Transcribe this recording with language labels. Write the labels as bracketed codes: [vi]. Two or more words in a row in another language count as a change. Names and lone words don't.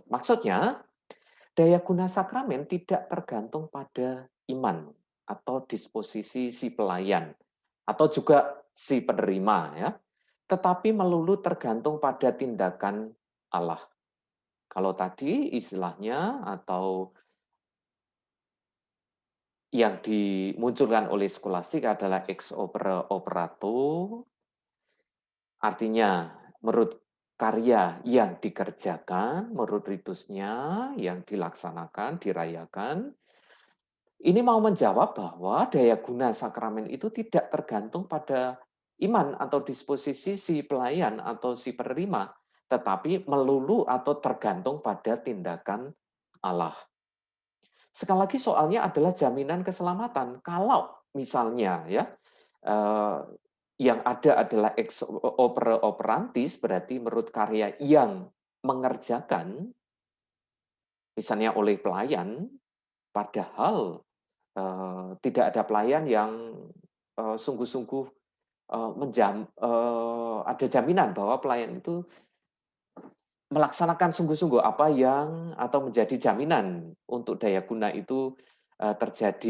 [id] Maksudnya, daya guna sakramen tidak tergantung pada iman atau disposisi si pelayan atau juga si penerima ya, tetapi melulu tergantung pada tindakan Allah. Kalau tadi istilahnya atau yang dimunculkan oleh skolastik adalah [la] ex opere operato, [id] artinya menurut karya yang dikerjakan, menurut ritusnya yang dilaksanakan, dirayakan. Ini mau menjawab bahwa daya guna sakramen itu tidak tergantung pada iman atau disposisi si pelayan atau si penerima, tetapi melulu atau tergantung pada tindakan Allah. Sekali lagi soalnya adalah jaminan keselamatan. Kalau misalnya ya yang ada adalah [la] ex opere operantis, [id] berarti menurut karya yang mengerjakan, misalnya oleh pelayan, padahal tidak ada pelayan yang sungguh-sungguh ada jaminan bahwa pelayan itu melaksanakan sungguh-sungguh apa yang atau menjadi jaminan untuk daya guna itu terjadi.